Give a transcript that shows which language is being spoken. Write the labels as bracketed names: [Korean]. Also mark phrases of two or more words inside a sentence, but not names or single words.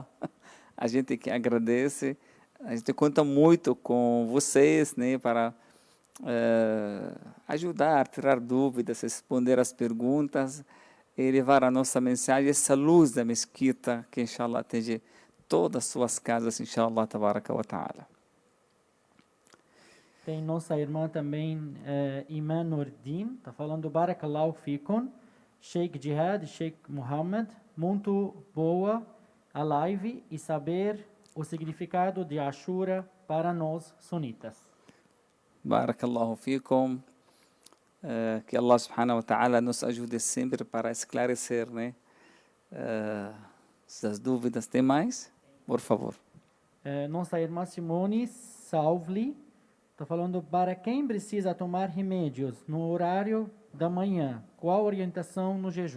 [Portuguese] A gente que agradece. A gente conta muito com vocês, né, para ajudar, tirar dúvidas, responder as perguntas e levar a nossa mensagem, essa luz da mesquita, que inshallah atinge todas as suas casas, [Arabic] إن شاء الله تبارك وتعالى. [Portuguese] Tem nossa irmã também, Iman Nordin, tá falando: [Arabic] بارك الله فيكم, [Portuguese] Sheikh Jihad, Sheikh Muhammad, muito boa a live e saber o significado de Ashura para nós sunitas. [Arabic] بارك الله فيكم. [Portuguese] Que [Arabic] الله سبحانه وتعالى [Portuguese] nos ajude sempre para esclarecer, né, essas dúvidas. Tem mais? Por favor. Nossa irmã Simone Salvli está falando: para quem precisa tomar remédios no horário da manhã, qual a orientação no jejum?